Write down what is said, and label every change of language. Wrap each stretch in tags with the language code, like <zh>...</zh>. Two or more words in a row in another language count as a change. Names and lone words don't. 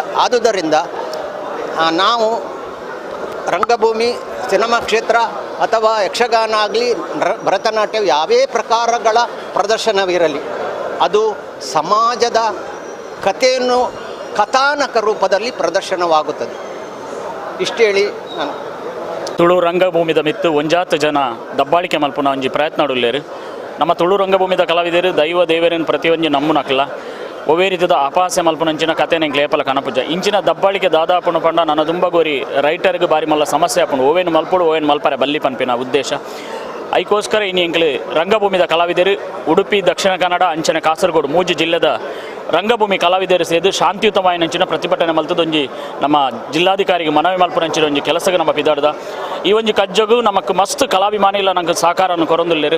<kn>ಆದುದರಿಂದ ನಾವು ರಂಗಭೂಮಿ, ಸಿನಿಮಾ ಕ್ಷೇತ್ರ ಅಥವಾ ಯಕ್ಷಗಾನ ಆಗಲಿ, ಭರತನಾಟ್ಯ ಯಾವೇ ಪ್ರಕಾರಗಳ ಪ್ರದರ್ಶನವಿರಲಿ ಅದು ಸಮಾಜದ ಕಥೆಯನ್ನು ಕಥಾನಕ ರೂಪದಲ್ಲಿ ಪ್ರದರ್ಶನವಾಗುತ್ತದೆ. ಇಷ್ಟೇಳಿ ನಾನು</kn> <tcy>ತುಳು ರಂಗಭೂಮಿದ ಮಿತ್ತು ಒಂಜಾತು ಜನ ದಬ್ಬಾಳಿಕೆ ಮಲ್ಪುನ ಒಂಜಿ ಪ್ರಯತ್ನ ಉಳ್ಳೇರು. ನಮ್ಮ ತುಳು ರಂಗಭೂಮಿದ ಕಲಾವಿದರು ದೈವ ದೇವರನ್ನು ಪ್ರತಿಯೊಂದು ನಮ್ಮನಕ್ಲ ಒವೇ ರೀತಿಯ ಅಪಹಾಸ್ಯ ಮಲ್ಪನಂಚಿನ ಕತೆ ನಂಗೆ ಲೇಪಲ ಕನಪುಜ ಇಂಚಿನ ದಬ್ಬಾಳಿಕೆ ದಾದಾಪುಣ ಪಂಡ ನನ್ನ ದುಂಬಗೋರಿ ರೈಟರ್ಗೆ ಬಾರಿ ಮಲ್ಲ ಸಮಸ್ಯೆ ಆಪುಂಡು ಓವೇನು ಮಲ್ಪುಡು ಓವೇನು ಮಲ್ಪರೆ ಬಲ್ಲಿ ಪನ್ಪಿನ ಉದ್ದೇಶ</tcy> <kn>ಅದಕ್ಕೋಸ್ಕರ ಇನ್ನು</kn> <tcy>ಎಂಕ್ಲು ರಂಗಭೂಮಿದ ಕಲಾವಿದರು ಉಡುಪಿ, ದಕ್ಷಿಣ ಕನ್ನಡ, ಅಂಚನೆ ಕಾಸರಗೋಡು ಮೂಜಿ ಜಿಲ್ಲೆದ ರಂಗಭೂಮಿ ಕಲಾವಿದರು ಸೇರಿ ಶಾಂತಿಯುತವಾಯಿನಂಚಿನ ಪ್ರತಿಭಟನೆ ಮಲ್ತದೊಂಜಿ ನಮ್ಮ ಜಿಲ್ಲಾಧಿಕಾರಿಗೆ ಮನವಿ ಮಲ್ಪನಂಚಿನ ಒಂಜಿ ಕೆಲಸಕ್ಕೆ ನಮ್ಮ ಪಿದಾಡ್ದ ಈ ಒಂಜಿ ಕಜ್ಜಗು ನಮಕ್ ಮಸ್ತ್ ಕಲಾಭಿಮಾನಿಲ್ಲ ನಂಗೆ ಸಹಕಾರವನ್ನು ಕೊರೊಂದುಲ್ಲೇರು.</tcy>